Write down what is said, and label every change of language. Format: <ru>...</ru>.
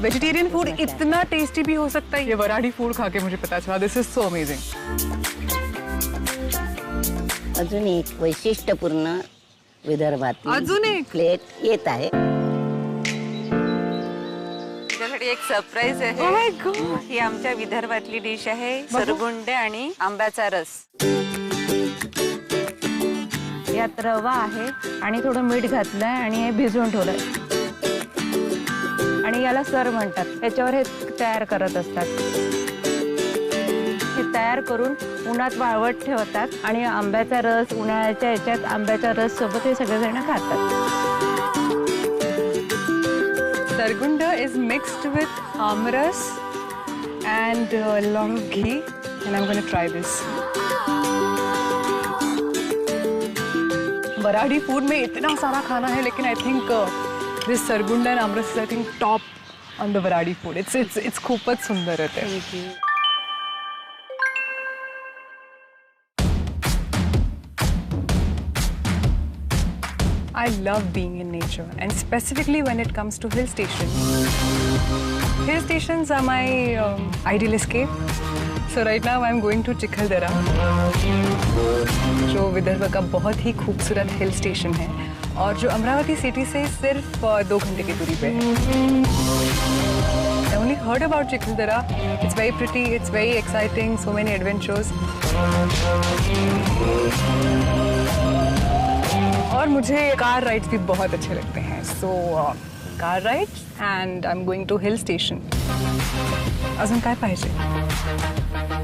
<hi>Vegetarian food इतना tasty भी हो सकता है, ये वराडी फूड खा के मुझे पता चला.</hi> <en>This is so amazing.</en> <mr>अजून एक वैशिष्ट्यपूर्ण विदर्भातील अजून एक? प्लेट येत आहे. त्यासाठी एक सरप्राईज</mr> <en>Oh my</en> <mr>आहे.</mr> <en>God.</en> <mr>ही आमच्या विदर्भातली डिश आहे, सरगुंडे आणि आंब्याचा रस. यात रवा आहे आणि थोडं मीठ घातलंय आणि हे भिजवून ठेवलंय आणि याला सर म्हणतात. त्याच्यावर हे तयार करत असतात. हे तयार करून उन्हात वाळवत ठेवतात आणि आंब्याचा रस, उन्हाळ्याच्या याच्यात आंब्याच्या रस सोबत हे सगळेजण खातात.</mr> <en>Sargunda is mixed with amras and a lot of ghee, and I'm going to try this.</en> <hi>Varhadi food में इतना सारा खाना है, लेकिन</hi> <en>I think this Sargunda and amras is I think top on the Varhadi food. It's</en> <mr>खूपच</mr> <hi>सुंदर है.</hi> <en>I love being in nature, and specifically when it comes to hill stations. Hill stations are my ideal escape. So right now I'm going to Chikaldara,</en> <hi>जो विदर्भ का बहुत ही खूबसूरत hill station है और जो अमरावती सिटी से सिर्फ 2 घंटे की दूरी पे है.</hi> <en>I only heard about Chikaldara. It's very pretty, it's very exciting, so many adventures.</en> <hi>और मुझे कार राइड्स भी बहुत अच्छे लगते हैं.</hi> <en>So car rides and I am going to hill station.</en> <mr>अजून काय पाहिजे?</mr>